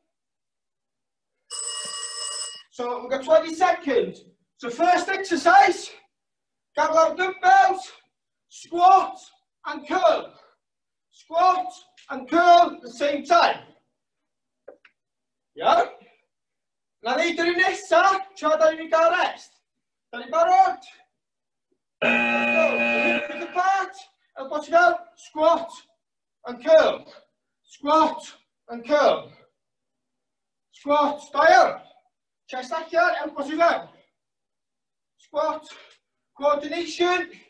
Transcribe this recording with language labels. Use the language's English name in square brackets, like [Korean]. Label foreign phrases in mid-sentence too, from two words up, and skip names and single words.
[English] So we've got 20 seconds. So first exercise, got our dumbbells, squat and curl. Squat and curl at the same time. Yeah? [Welsh] Na neud yr un nesa, tra da ni'n gael rest. Da ni'n barod? [English] Let's go. Hip apart, elbows down, squat and curl. Squat and curl. Squat, down. Chest allan, elbows down. Squat, coordination.